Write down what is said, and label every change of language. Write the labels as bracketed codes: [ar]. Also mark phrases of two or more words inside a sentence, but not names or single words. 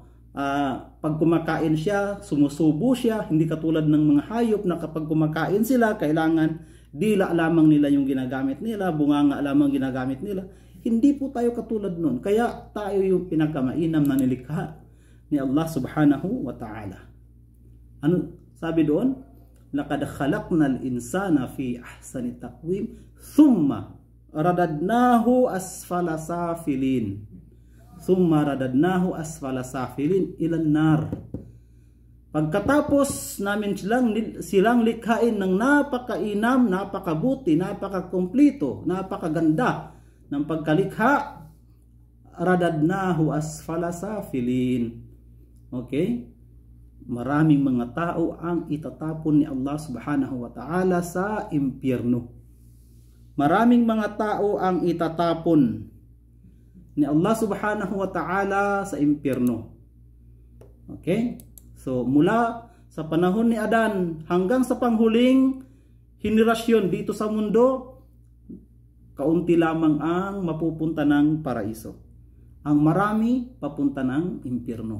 [tl] Pag kumakain siya, sumusubo siya, hindi katulad ng mga hayop na kapag kumakain sila, kailangan dila lamang nila yung ginagamit nila, bunganga lamang ginagamit nila. Hindi po tayo katulad nun. Kaya tayo yung pinakamainam na nilikha ni Allah [ar] سبحانه وتعالى. [tl] Ano sabi doon? [ar] لقد خلقنا الإنسان في أحسن تقويم ثم رددناه أسفل سافلين. ثم رددناه أسفل سافلين إلى النار. [tl] Pagkatapos namin silang likhain ng napakainam, napakabuti, napakakumplito, napakaganda ng pagkalikha, [ar] رددناه أسفل سافلين. [tl] Okay? Maraming mga tao ang itatapon ni Allah [ar] سبحانه وتعالى [tl] sa impyerno. Maraming mga tao ang itatapon ni Allah [ar] سبحانه وتعالى [tl] sa impyerno. Okay? So, mula sa panahon ni Adan hanggang sa panghuling henerasyon dito sa mundo, kaunti lamang ang mapupunta ng paraiso. Ang marami papunta ng impyerno.